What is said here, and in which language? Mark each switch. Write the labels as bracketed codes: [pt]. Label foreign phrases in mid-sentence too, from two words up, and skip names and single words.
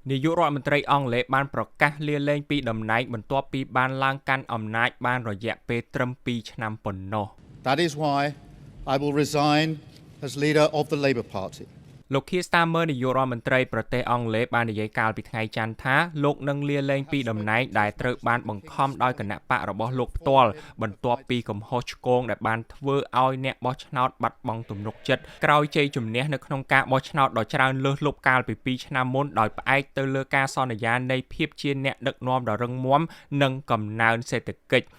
[km] នាយករដ្ឋមន្ត្រីអង់គ្លេសបានប្រកាសលាលែងពីតំណែងបន្ទាប់ពីបានឡើងកាន់អំណាចបានរយៈពេលត្រឹម2ឆ្នាំប៉ុណ្ណោះ [en] That is why I will resign as leader of the Labour Party. [km] លោក Keir Starmer នាយករដ្ឋមន្ត្រីប្រទេសអង់គ្លេសបាននិយាយកាលពីថ្ងៃច័ន្ទថាលោកនឹងលាលែងពីតំណែងដែលត្រូវបានបង្ខំដោយគណៈបករបស់លោកផ្ទាល់បន្ទាប់ពីកំហុសឆ្គងដែលបានធ្វើឲ្យអ្នកបោះឆ្នោតបាត់បង់ទំនុក ចិត្តក្រោយជ័យជំនះនៅក្នុងការបោះឆ្នោតដ៏ច្រើនលើសលប់កាលពី2ឆ្នាំមុនដោយផ្អែកទៅលើការសន្យានៃភាពជាអ្នកដឹកនាំដ៏រឹងមាំនិងកំណើនសេដ្ឋកិច្ច